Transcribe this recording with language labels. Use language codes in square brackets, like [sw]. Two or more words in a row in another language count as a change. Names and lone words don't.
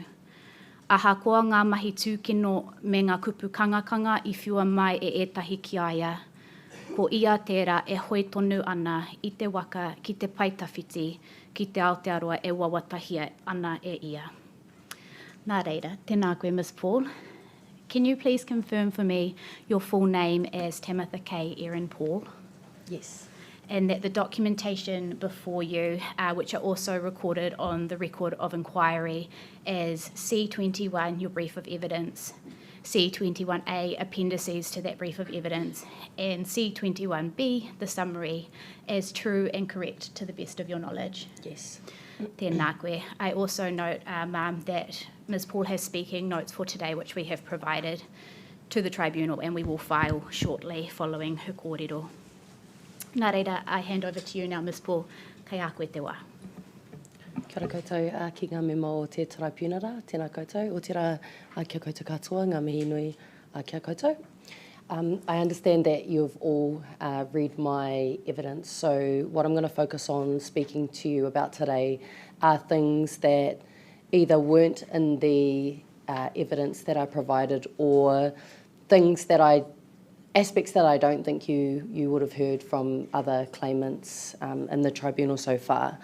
[mi] Aha koa ngā mahi tūkino me ngā kupu kangakanga i whiua mai e etahi ki aia, ko ia tērā e hoi tonu ana i te waka ki te paitawhiti ki te Aotearoa e wawatahia ana e ia. Nā reira, tēnā koe Ms. Paul. [en] Can you please confirm for me your full name as Tamitha K. Erin Paul? Yes. And that the documentation before you, which are also recorded on the record of inquiry as C21, your brief of evidence, C21A, appendices to that brief of evidence, and C21B, the summary, as true and correct to the best of your knowledge. Yes. [mi] Tēnā koe. [en] I also note, Ma'am, that Ms. Paul has speaking notes for today, which we have provided to the tribunal, and we will file shortly following her kōrero. [mi] Nā reira, [en] I hand over to you now, Ms. Paul. [mi] Kei a koe te wā. Kia ora koutou ki ngā mema o te tribunara, tēnā koutou. O tērā kia koutou katoa, ngā mihi nui kia koutou. [en] I understand that you've all read my evidence, so what I'm going to focus on speaking to you about today are things that either weren't in the evidence that I provided or aspects that I don't think you would have heard from other claimants in the tribunal so far.